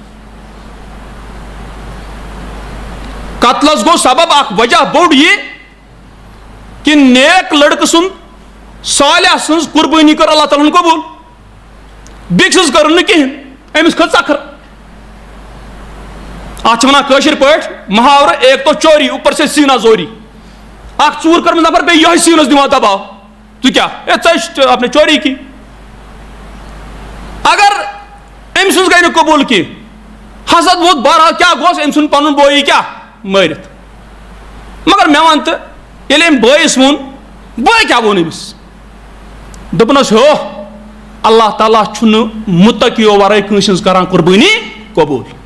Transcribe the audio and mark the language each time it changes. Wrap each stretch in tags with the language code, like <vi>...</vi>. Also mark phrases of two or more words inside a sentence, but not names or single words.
<ks>قتلس گوٚو سبب اکھ وجہ بوٚڑ یہِ کہ نیک لڑکہٕ سُنٛد صالح سٕنٛز قُربٲنی کٔر اللہ تعالیٰ ہن قبوٗل بیٚکہِ سٕنٛز کٔرٕن نہٕ کِہینۍ أمِس کھٔژ ژکھر. اتھ چھِ ونان کٲشِر پٲٹھۍ محاورٕ</ks> <ur>ایک تو چوری اوپر سے سینا زوری.</ur> <ks>اکھ ژوٗر کٔرمٕژ نفر بیٚیہِ یِہوے سیٖنس دِوان دباو ژٕ کیاہ ہے ژےٚ</ks> <ur>اپنے چوری کی.</ur> <ks>اگر أمۍ سٕنٛز گٔے نہٕ قبوٗل کینٛہہ حسد ووت بہرحال کیاہ گوٚژھ أمۍ سُنٛد پنُن بٲیی کیاہ مٲرِتھ. مگر مےٚ وَن تہٕ ییٚلہِ أمۍ بٲیِس ووٚن بٲے کیاہ ووٚن أمِس دوٚپنس ہو اللہ تعالیٰ چھُنہٕ مُتقیو ورٲے کٲنٛسہِ ہٕنٛز کران قُربٲنی قبوٗل.</ks>